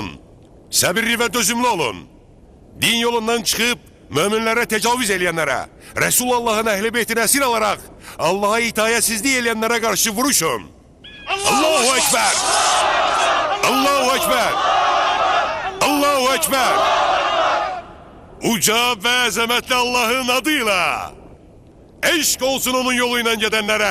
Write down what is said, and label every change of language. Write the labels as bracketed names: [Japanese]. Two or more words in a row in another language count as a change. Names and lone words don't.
[Azerbaijani] Səbirli və dözümlü olun. Din yolundan çıxıb möminlərə təcavüz eləyənlərə, Resulullahın əhl-i beytinə əsir alaraq Allaha itayətsizlik eləyənlərə qarşı vuruşun. [Arabic] Allahu Ekber! Allahu Ekber! Allahu Ekber! [Azerbaijani] Uca və əzəmətli Allahın adıyla eşq olsun onun yoluyla gedənlərə.